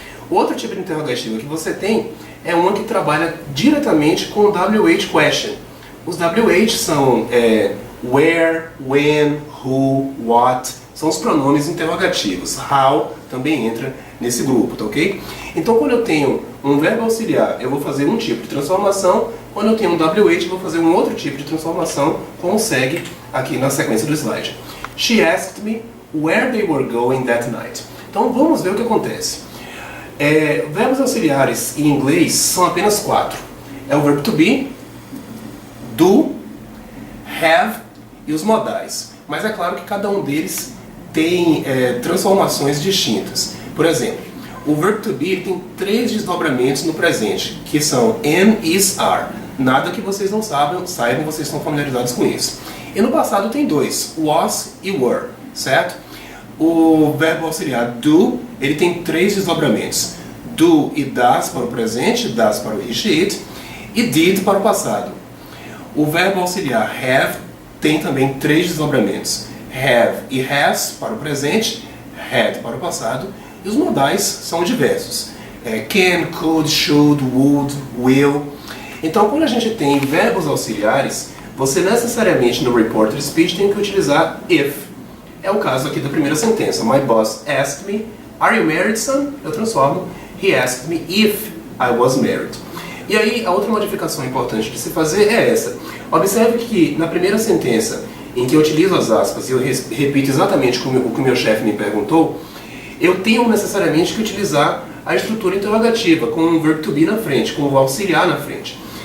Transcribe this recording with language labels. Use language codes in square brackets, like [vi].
[pt] O outro tipo de interrogativa que você tem é uma que trabalha diretamente com o WH question. Os WH são where, when, who, what, são os pronomes interrogativos. How também entra nesse grupo, tá ok? Então quando eu tenho um verbo auxiliar, eu vou fazer um tipo de transformação. Quando eu tenho um WH, eu vou fazer um outro tipo de transformação, como segue aqui na sequência do slide. [en] She asked me where they were going that night. [pt] Então vamos ver o que acontece. Verbos auxiliares em inglês são apenas 4. É o verbo to be, do, have e os modais. Mas é claro que cada um deles tem transformações distintas. Por exemplo, o verbo to be tem 3 desdobramentos no presente, que são am, is, are. Nada que vocês não saibam, vocês estão familiarizados com isso. E no passado tem 2, was e were, certo? O verbo auxiliar do, ele tem 3 desdobramentos. Do e das para o presente, das para o he, she, it, e did para o passado. O verbo auxiliar have tem também 3 desdobramentos. Have e has para o presente, had para o passado, e os modais são diversos. Can, could, should, would, will. Então, quando a gente tem verbos auxiliares, você necessariamente no reported speech tem que utilizar if. É o caso aqui da primeira sentença. [en] My boss asked me, are you married, son? [pt] Eu transformo, [en] he asked me if I was married. [pt] E aí, a outra modificação importante de se fazer é essa. Observe que na primeira sentença, em que eu utilizo as aspas e eu repito exatamente o que o meu chefe me perguntou, eu tenho necessariamente que utilizar a estrutura interrogativa, com o verbo to be na frente, com o auxiliar na frente.